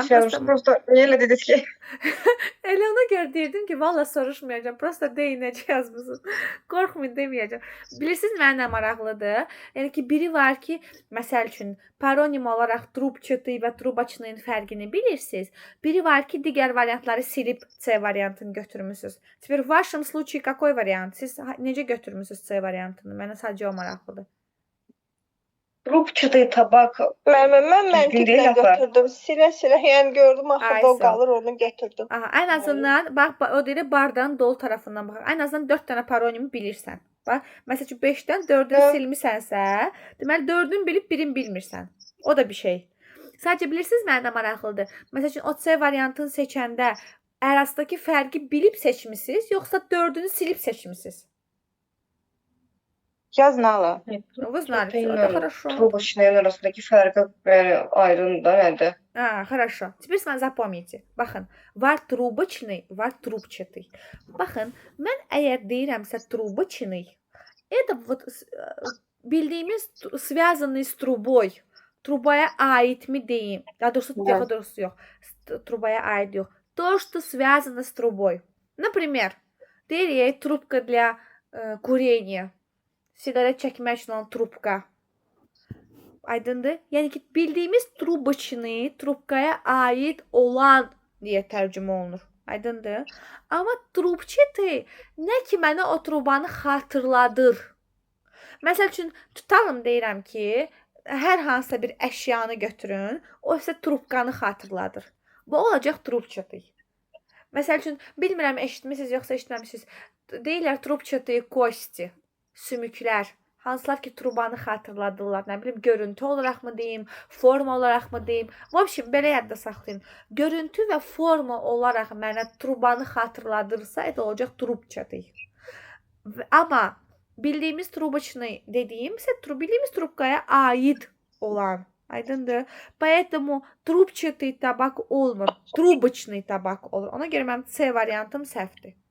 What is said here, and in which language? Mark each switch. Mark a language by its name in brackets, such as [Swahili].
[Azerbaijani] düşünmüşəm, prosto elə dediniz ki. Elə ona görə deyirdim ki, valla soruşmayacağam. Prosta deyin necə yazmısınız. Qorxmayın deməyəcəm. Bilirsiniz mənə nə maraqlıdır? Yəni ki, biri var ki, məsəl üçün paronim olaraq trubçatı və trubaçının fərqini bilirsiniz. Biri var ki, digər variantları silib C variantını götürmüsünüz. [Russian] Теперь в вашем случае какой вариант? [Azerbaijani] Siz necə götürmüsünüz C variantını? Mənə sadəcə o maraqlıdır. Trubçatı tabak. Mən məntiqlə götürdüm. Silə-silə, yəni gördüm, axırda o qalır, onu götürdüm. Aha, ən azından, bax, o deyir, bardağın dolu tərəfindən bax. Ən azından 4 dənə paronimi bilirsən. Bax, məsəl üçün 5-dən 4-ünü silmisənsə, deməli 4-ünü bilib 1-ini bilmirsən. O da bir şey. Sadəcə bilirsiniz, mənə maraqlıdır. Məsəl üçün o C variantını seçəndə arasındakı fərqi bilib seçmisiniz, yoxsa 4-ünü silib seçmisiniz? [Russian] Я знала. Вы знали, всё, это хорошо. [Azerbaijani] Трубочные arasındaki fərqi ayrıldı da nədir? [Russian] Хорошо. Теперь запомните. [Azerbaijani] Baxın, var трубочный, var трубчатый. Baxın, mən əgər deyirəmsə [Russian] трубочный, это вот [Azerbaijani] bildiyimiz [Russian] связанный с трубой. [Azerbaijani] Trubaya aidmi deyim? Daha doğrusu yox. Trubaya aid yox. [Russian] То, что связано с трубой. Например, [Azerbaijani] deyir, [Russian] трубка для курения. [Azerbaijani] Sigaret çəkmək üçün olan trubka. Aydındır? Yəni ki, bildiyimiz trubочный, trubkaya aid olan deyə tərcümə olunur. Aydındır? Amma trubчатый nə ki mənə o trubanı xatırladır. Məsəl üçün, tutalım deyirəm ki, hər hansısa bir əşyanı götürün, o isə trubkanı xatırladır. Bu olacaq trubчатый. Məsəl üçün, bilmirəm, eşitmisiniz yoxsa eşitməmisiniz. Deyirlər [Russian] trubчатые кости. [Azerbaijani] Sümüklər, hansılar ki, trubanı xatırladırlar, nə bilim, görüntü olaraq mı deyim, forma olaraq mı deyim. [Russian] В общем, [Azerbaijani] belə yadda saxlayın. Görüntü və forma olaraq mənə trubanı xatırladırsa, [Russian] это [Azerbaijani] olacaq trubчатый. Amma bildiyimiz трубочный dediyimsə, bildiyimiz trubkaya aid olan. Aydındır? [Russian] Поэтому [Azerbaijani] трубчатый tabak olmur, трубочный tabak olur. Ona görə mənim C variantım səhvdir.